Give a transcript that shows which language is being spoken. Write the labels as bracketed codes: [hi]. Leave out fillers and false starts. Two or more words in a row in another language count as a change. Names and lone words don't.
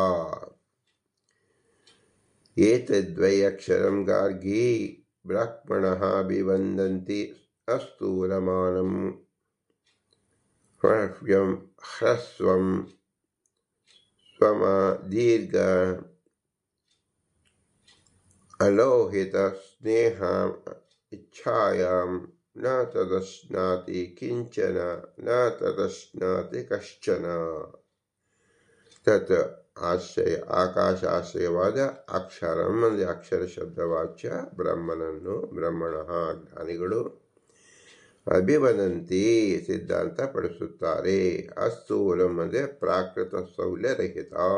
[sa] ಏತದ್ವೈ ಅಕ್ಷರಂ ಗಾರ್ಗಿ ಬ್ರಾಹ್ಮಣಃ ಅಭಿವಂದಂತಿ ಅಸ್ಥೂಲಮಾನಂ ಹ್ರಸ್ವಂ ಸ್ವಮ ದೀರ್ಘ ಅಲೋಹಿತ ಸ್ನೇಹ ಇಚ್ಛಾಯಾಂ ನ ತದಶ್ನಾತಿ ಕಿಂಚನ ನ ತದಶ್ನಾತಿ ಕಶ್ಚನ. ತತ್ ಆಶ್ರಯ [kn] ಆಕಾಶಾಶ್ರಯವಾದ ಅಕ್ಷರಂ ಅಂದರೆ ಅಕ್ಷರ ಶಬ್ದವಾಚ್ಯ ಬ್ರಹ್ಮನನ್ನು ಬ್ರಹ್ಮಣಃ ಜ್ಞಾನಿಗಳು ಅಭಿವದಂತಿ ಸಿದ್ಧಾಂತ ಪಡಿಸುತ್ತಾರೆ. ಅಸ್ಥೂಲಂ ಅಂದರೆ ಪ್ರಾಕೃತ ಸ್ಥೌಲ್ಯರಹಿತ.